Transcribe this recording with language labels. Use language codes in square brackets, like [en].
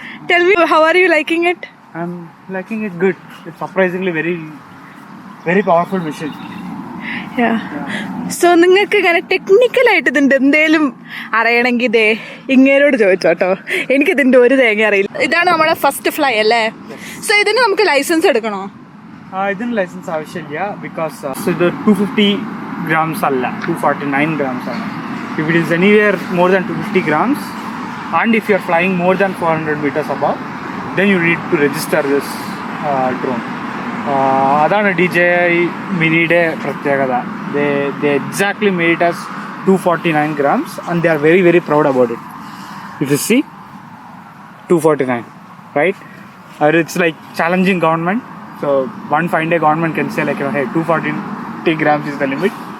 [en] Tell me, how are you liking it? I'm liking it good. It's surprisingly very powerful machine. Yeah. [ml] So നിങ്ങൾക്ക് ഇങ്ങനെ ടെക്നിക്കലായിട്ട് ഇതിൻ്റെ എന്തെങ്കിലും അറിയണമെങ്കിൽ ഇതേ ഇങ്ങേരോട് ചോദിച്ചോട്ടോ. എനിക്കിതിൻ്റെ ഒരു തേങ്ങ അറിയില്ല. ഇതാണ് നമ്മുടെ ഫസ്റ്റ് ഫ്ലൈ അല്ലേ? സോ ഇതിന് നമുക്ക് ലൈസൻസ് എടുക്കണോ? ഇതിന് ലൈസൻസ് ആവശ്യമില്ല. ബിക്കോസ് ഇത് 250 grams അല്ല, 249 grams ആണ്. [en] If it is anywhere more than 250 grams and if you are flying more than 400 meters above, then you need to register this drone. [ml] അതാണ് DJI മിനിയുടെ പ്രത്യേകത. [en] They exactly made it as 249 grams and they are very proud about it. If you see 249, right? It's like challenging government. So one fine day government can say like, hey, 240 grams is the limit.